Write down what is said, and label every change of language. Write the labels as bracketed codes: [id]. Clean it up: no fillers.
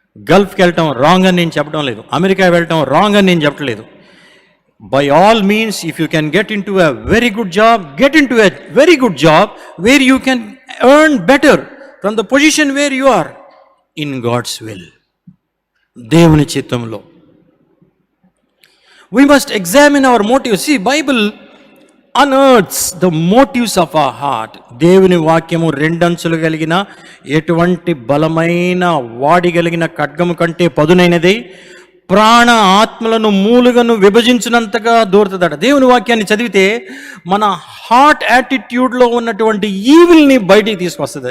[te] గల్ఫ్కి వెళ్ళటం రాంగ్ అని నేను చెప్పడం లేదు, అమెరికా వెళ్ళటం రాంగ్ అని నేను చెప్పట్లేదు. [en] By all means, if you can get in to a very good job, get in to a very good job where you can earn better from the position where you are in God's will. [te] దేవుని చిత్తంలో [en] we must examine our motives. See, Bible unearths the motives of our heart. [te] దేవుని వాక్యము రెండంచులు కలిగిన ఎటువంటి బలమైన వాడి కలిగిన ఖడ్గము కంటే పదునైనది, ప్రాణ ఆత్మలను మూలుగను విభజించినంతగా దూరతదట. దేవుని వాక్యాన్ని చదివితే మన హార్ట్ యాటిట్యూడ్లో ఉన్నటువంటి ఈవిల్ని బయటికి తీసుకొస్తుంది.